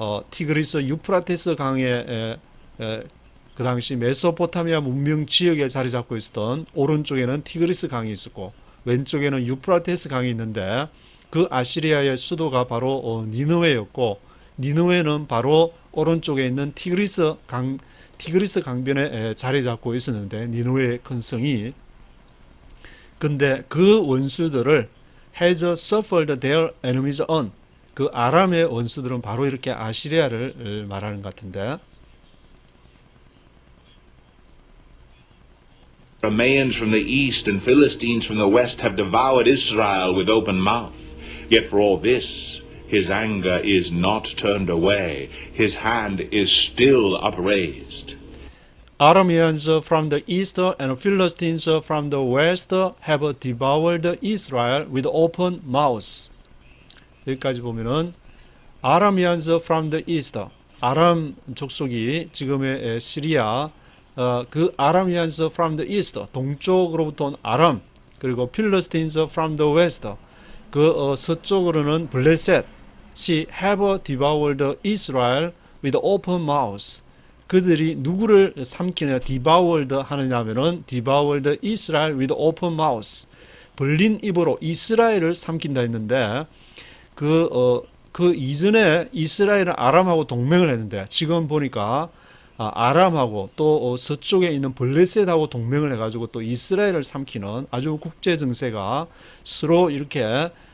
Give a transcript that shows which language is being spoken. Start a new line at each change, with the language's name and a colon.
Korean: 티그리스 유프라테스 강의 그 당시 메소포타미아 문명 지역에 자리 잡고 있었던 오른쪽에는 티그리스 강이 있었고 왼쪽에는 유프라테스 강이 있는데 그 아시리아의 수도가 바로 니느웨였고 니느웨는 바로 오른쪽에 있는 티그리스 강변에 자리 잡고 있었는데 니느웨의 큰 성이 근데 그 원수들을
English: has suffered their enemies on.
Korean: 그 아람의 원수들은 바로 이렇게 아시리아를 말하는 것 같은데
English: Arameans from the east and Philistines from the west have devoured Israel with open mouth. Yet for all this, his anger is not turned away. His hand is still upraised. Arameans from the east and Philistines from the west have devoured Israel with open mouths.
Korean: 여기까지 보면은
English: Arameans from the east,
Korean: 아람 족속이 지금의 시리아 그 아람이안스
English: from the east,
Korean: 동쪽으로부터 온 아람, 그리고 필리스틴스
English: from the west,
Korean: 서쪽으로는 블레셋이
English: have devoured Israel with open mouths.
Korean: 그들이 누구를 삼키냐,
English: devoured
Korean: 하느냐면은
English: devoured Israel with open mouths.
Korean: 벌린 입으로 이스라엘을 삼킨다 했는데 그 이전에 이스라엘은 아람하고 동맹을 했는데 지금 보니까 아람하고 또 서쪽에 있는 블레셋하고 동맹을 해가지고 또 이스라엘을 삼키는 아주 국제 정세가 서로 이렇게